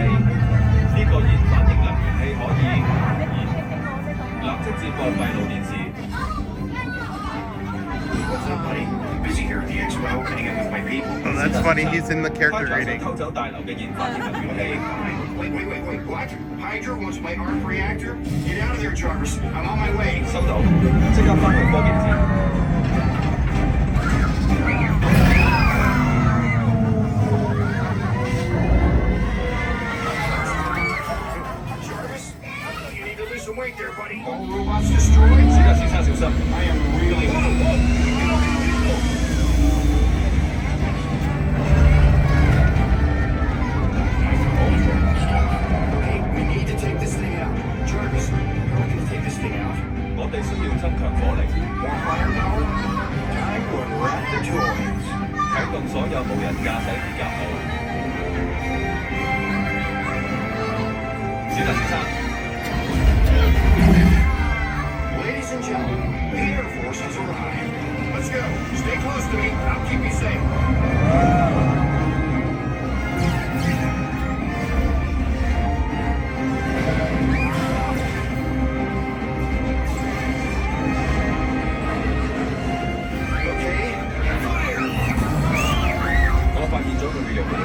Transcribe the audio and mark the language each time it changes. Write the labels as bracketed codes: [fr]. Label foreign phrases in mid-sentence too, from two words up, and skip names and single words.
[yue] 呢個熱反應能源器可以立即接駁閉路電視。 [en] What's up, buddy? I'm busy here at the Expo, hanging with my people. Oh, that's funny. He's in the character [yue] 開 [en] reading. [yue] 偷走大樓嘅熱反應能源器。 [en] Wait, what? Hydra wants my arc reactor? Get out of there, Jarvis. I'm on my way. [yue] 收到，即刻返去科技節。 [en] Jarvis, you need to lose some weight there, buddy. All robots destroyed? [yue] 史達先生小心。 [en] I am really... Okay, we need to take this thing out. Jarvis, how are we gonna take this thing out? [yue] 我哋需要增強火力， [en] More firepower? Time to unwrap the toys. [yue] 啟動所有無人駕駛鐵甲號。史達先生， [en] Ladies and gentlemen, the Air Force has arrived. Let's go. Stay close to me. I'll keep you safe. Okay, fire! [yue] 我發現咗佢嘅弱點。